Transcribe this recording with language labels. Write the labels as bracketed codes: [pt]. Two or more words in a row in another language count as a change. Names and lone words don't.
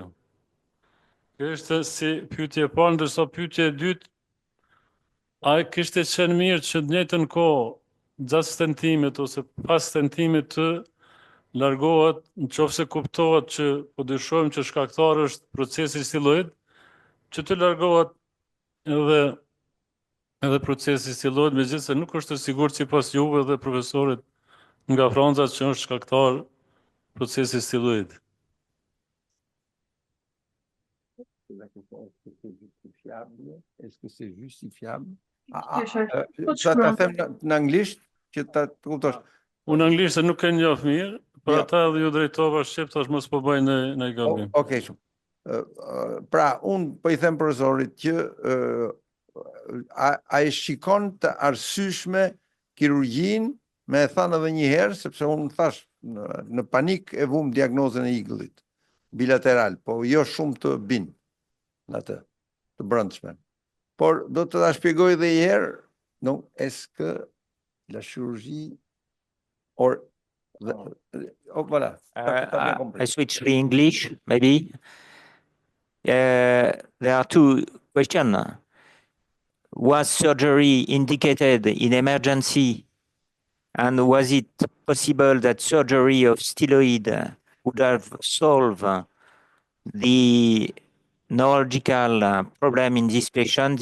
[sq] Kjo është si pyetje e parë, ndërsa pyetje e dytë, a kishte qenë mirë që në njëjtën kohë, gjatë stentimit ose pas stentimit të largohet, nëse kuptohet që po dyshojmë që shkaktari është procesi stiloid, që të largohet edhe procesi stiloid, megjithëse nuk është e sigurt sipas juve dhe profesorit nga Franca që është shkaktar procesi stiloid. [fr] Est-ce que c'est justifiable? [sq] Ta them në anglisht që ta kuptosh. Unë anglisht nuk e njoh mirë, për ata edhe ju drejtova shqip, tash mos po bëj në gabim. Okej, shumë. Pra, unë po i them profesorit që a e shikon të arsyeshme kirurgjin, me e thanë edhe një herë, sepse unë thash në panik e vum diagnozën e Eagle-it. bilateral, po jo shumë të bin në atë, të brëndshme. Por do të ta shpjegoj edhe një herë, [fr] non, est-ce que la chirurgie or voilà. [en] I switch to English, maybe. There are two questions. Was surgery indicated in emergency, and was it possible that surgery of styloid would have solved the neurological problem in this patient?